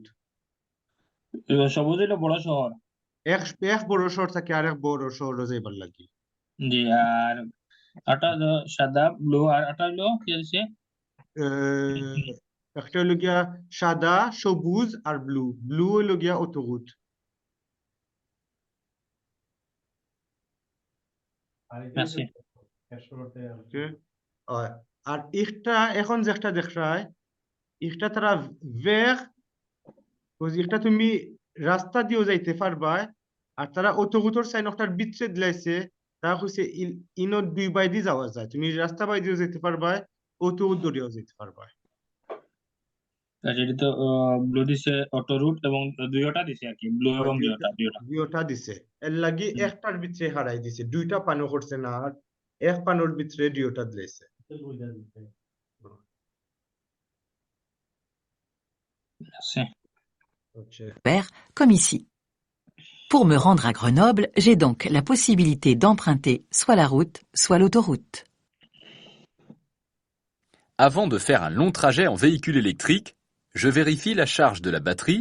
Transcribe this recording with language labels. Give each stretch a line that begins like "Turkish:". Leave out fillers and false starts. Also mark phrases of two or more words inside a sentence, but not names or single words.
Bangla: সবুজ হইলো বড় শহর এক বড় শহর থেকে আরেক বড় শহর যাইবার লাগি জি আর আটা সাদা ব্লু আর আটা হইলো কি আছে একটা হইল গিয়া সাদা সবুজ আর ব্লু ব্লু হইল গিয়া autoroute merci okay আর একটা এখন যেটা দেখায় একটা তারা ভের একটা তুমি রাস্তা দিয়েও যাইতে পারবা আর তারা autoroute সাইন একটার ভিতরে দিলাইছে তা হইছে ইনো দুই বাই দি যাওয়া যায় তুমি রাস্তা বাই দিয়েও যেতে পারবা autoroute দিয়েও যেতে পারবা আচ্ছা এটা তো ব্লু দিছে অটো রুট এবং দুইটা দিছে আর কি ব্লু এবং দুইটা দিছে এর লাগি একটার ভিতরে হারাই দিছে দুইটা পানো করছে না আর এক পানোর ভিতরে দুইটা দিছে merci
French: Vert, comme ici. Pour me rendre à Grenoble, j'ai donc la possibilité d'emprunter soit la route, soit l'autoroute. Avant de faire un long trajet en véhicule électrique, je vérifie la charge de la batterie.